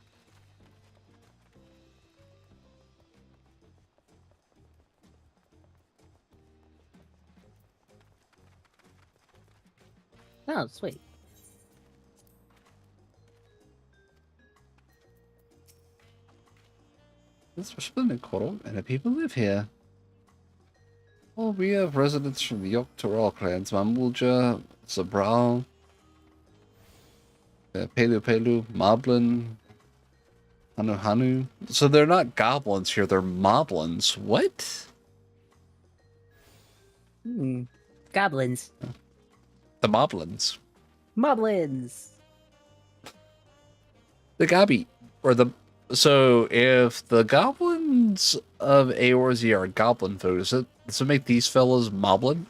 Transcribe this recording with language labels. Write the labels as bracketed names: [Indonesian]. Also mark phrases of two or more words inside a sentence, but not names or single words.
[English] Oh, sweet. This Resplendent Quarter, and the people live here. Oh, we have residents from the Yogg-Toggle clans, Mamulja, Zabral, Pelu Pelu, Moblin, Hanu Hanu. So they're not goblins here, they're moblins. What? Goblins. The moblins. Moblins. The Gabi. Or the... So, if the goblins of Eorzea are goblin folk, does it make these fellas moblin?